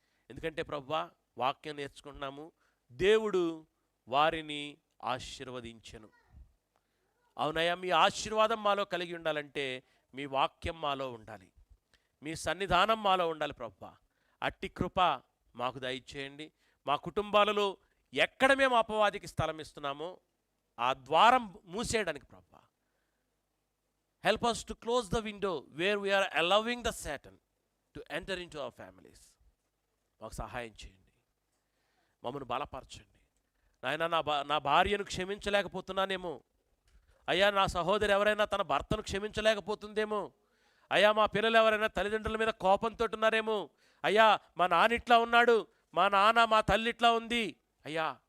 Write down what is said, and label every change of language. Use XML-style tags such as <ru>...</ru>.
<te>ఎందుకంటే ప్రభువా, వాక్యం నేర్చుకుంటున్నాము, దేవుడు వారిని ఆశీర్వదించెను. అవునయ్యా, మీ ఆశీర్వాదం మాలో కలిగి ఉండాలంటే మీ వాక్యం మాలో ఉండాలి, మీ సన్నిధానం మాలో ఉండాలి ప్రభువా. అట్టి కృప మాకు దయచేయండి. మా కుటుంబాలలో ఎక్కడ మేము అపవాదికి స్థలం ఇస్తున్నామో ఆ ద్వారం మూసేయడానికి ప్రభువా,</te> <en>Help us to close the window where we are allowing the Satan to enter into our families.</en> <te>మాకు సహాయం చేయండి, మమ్మల్ని బలపరచండి నాయన. నా భార్యను క్షమించలేకపోతున్నానేమో అయ్యా, నా సహోదరి ఎవరైనా తన భర్తను క్షమించలేకపోతుందేమో అయ్యా, మా పిల్లలు ఎవరైనా తల్లిదండ్రుల మీద కోపంతో ఉన్నారేమో అయ్యా, మా నాన్న ఇట్లా ఉన్నాడు, మా నాన్న మా తల్లి ఇట్లా ఉంది అయ్యా.</te>